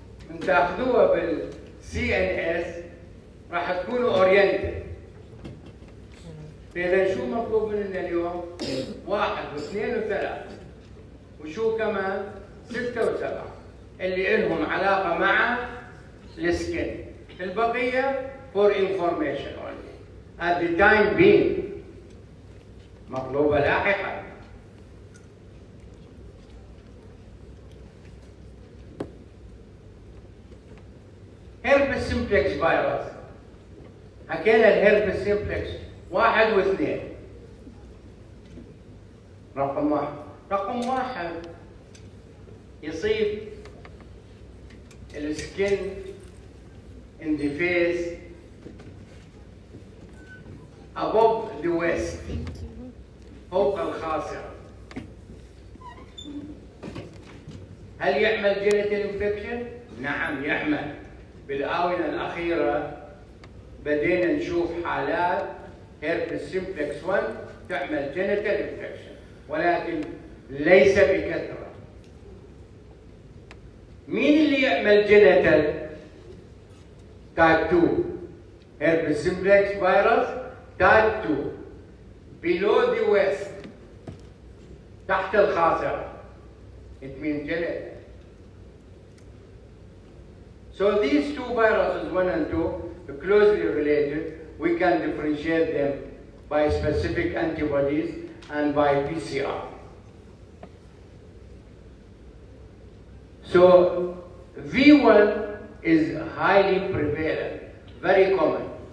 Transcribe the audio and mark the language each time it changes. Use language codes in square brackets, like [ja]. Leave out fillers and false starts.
[ar] من تاخذوها بالCNS راح تكونوا اورينتد. فإذا شو مطلوب منا اليوم؟ 1 و2 و3. وشو كمان؟ 6 و7 اللي إلهم علاقة مع السكن. [en] البقية for information only. At the time being [ar] مطلوبة لاحقا. هيربس سيمبلكس فيروس. حكينا الهيربس سيمبلكس 1 و2. رقم 1. رقم 1 يصيب السكن [en] in the face above the waist [ar] فوق الخاصرة. هل يعمل جينيتال انفكشن؟ نعم يعمل. بالآونة الأخيرة بدينا نشوف حالات هيربس سيمبلكس 1 تعمل جينيتال انفكشن، ولكن ليس بكثرة. مين اللي يعمل جينيتال؟ تايب 2 هيربس سيمبلكس فيروس تايب 2 [en] below the waist [ar] تحت الخاصرة. [en] It means genital. So these two viruses 1 and 2 are closely related. We can differentiate them by specific antibodies and by PCR. So V1 is highly prevalent, very common.